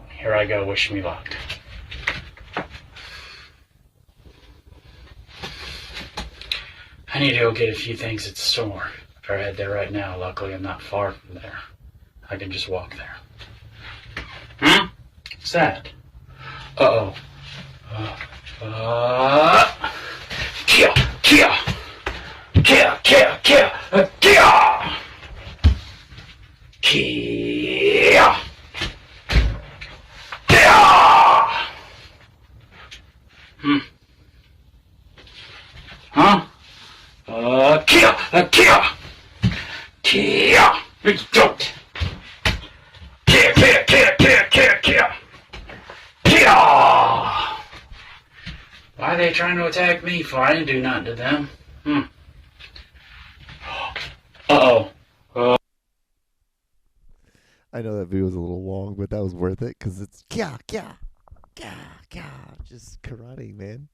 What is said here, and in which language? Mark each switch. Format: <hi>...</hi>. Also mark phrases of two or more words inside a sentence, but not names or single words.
<en>Here I go, wish me luck. I need to go get a few things at the store. Better head there right now. Luckily, I'm not far from there. I can just walk there. What's that? Uh-oh. Kia! Kia! Kia! Kia! Kia! Kia! Kia! Kia! Huh? Kia! Kia! Kia! Don't! Kia! Kia! Kia! Kia! Kia! Kia! Kia! Why are they trying to attack me for? I didn't do nothing to them. Uh-oh. I know that video was a little long, but that was worth it because it's kya, kya, kya, kya, just karate, man.</en>